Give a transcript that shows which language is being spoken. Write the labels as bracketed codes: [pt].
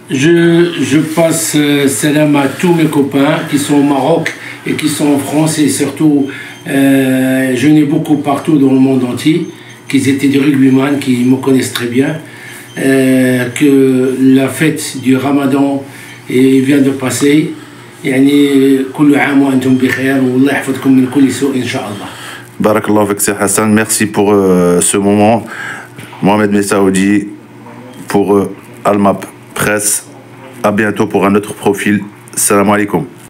[fr] Je passe salam à tous mes copains qui sont au Maroc et qui sont en France, et surtout je n'ai beaucoup partout dans le monde entier, qui étaient des rugbyman, qui me connaissent très bien, que la fête du Ramadan vient de passer. [ar] يعني كل عام وأنتم بخير والله يحفظكم من كل سوء إن شاء الله. [fr] Barakallahu fik, c'est Hassan. Merci pour ce moment. Mohamed Messaoudi pour Almap Presse. À bientôt pour un autre profil. Salam alaikum.